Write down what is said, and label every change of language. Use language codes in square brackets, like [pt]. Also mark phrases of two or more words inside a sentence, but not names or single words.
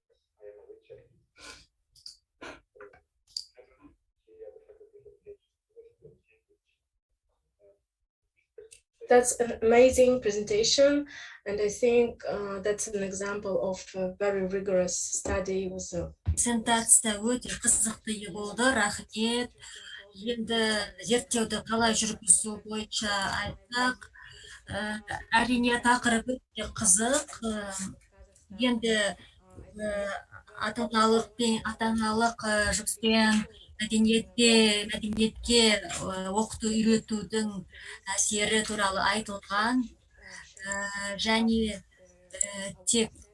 [en] I am a lecturer That's an amazing presentation, and I think that's an example of a very rigorous study with a [kk] Презентация өте қызықты болды, рахмет. Енді зерттеуді қалай жүргізу бойынша айтсақ, әрине тақырып өте қызық. Енді ата-аналық жұмыспен мәдениетке оқыту үйретудің әсері туралы айтылған, және тек